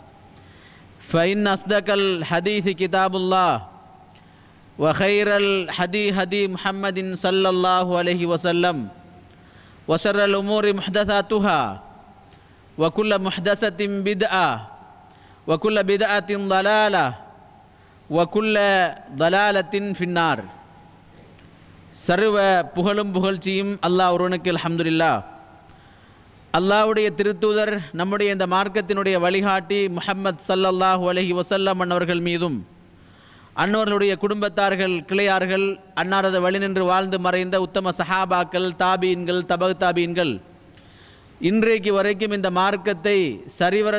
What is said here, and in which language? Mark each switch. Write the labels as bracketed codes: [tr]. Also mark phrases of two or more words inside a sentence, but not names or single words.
[ar] فإن أصدق الحديث كتاب الله وخير الحديث هدي محمد صلى الله عليه وسلم وشر الأمور محدثاتها وكل محدثة بدعة وكل بدعة ضلالة وكل ضلالة في النار [ta] சர்வ புகழும் புகழ்ச்சியும் அல்லாஹ் ஒருவனுக்கு அல்ஹம்துலில்லாஹ். அல்லாஹ்வுடைய திருத்தூதர் நம்முடைய இந்த மார்க்கத்தினுடைய வழிகாட்டி முஹம்மத் [ar] صلى الله عليه وسلم [ta] அன்னவர்கள் மீதும் அன்னவர்களுடைய குடும்பத்தார்கள் கிளையார்கள் அன்னாரது வழி நின்று வாழ்ந்து மறைந்த உத்தம சஹாபாக்கள் தாபீன்கள் தபக் தாபீன்கள் இன்றைக்கு வரைக்கும் இந்த மார்க்கத்தை சரிவர